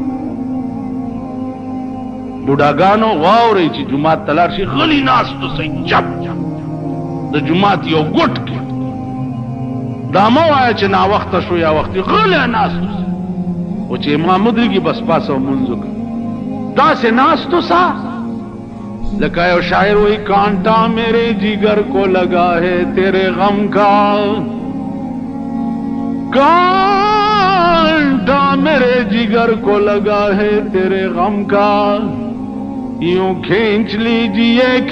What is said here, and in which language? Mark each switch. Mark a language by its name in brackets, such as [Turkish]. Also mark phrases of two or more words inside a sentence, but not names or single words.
[Pashto] بوډاګانو واورئ چې جومات ته لاړ شي غلي ناست اوسئ چپ د جومات یو ګوټ کې دا مه وایه چې ناوخته شو یا وختي غلی ناست اوسه خو چې امام ودرېږي بس پاسه لمونځ وکړه داسې ناست اوسه لکه یو شاعر [Urdu] وہی کانٹا میرے جگر کو لگا ہے تیرے غم کا کانٹا میرے جگر کو لگا ہے تیرے غم کا یوں کھینچ لیجئے کہ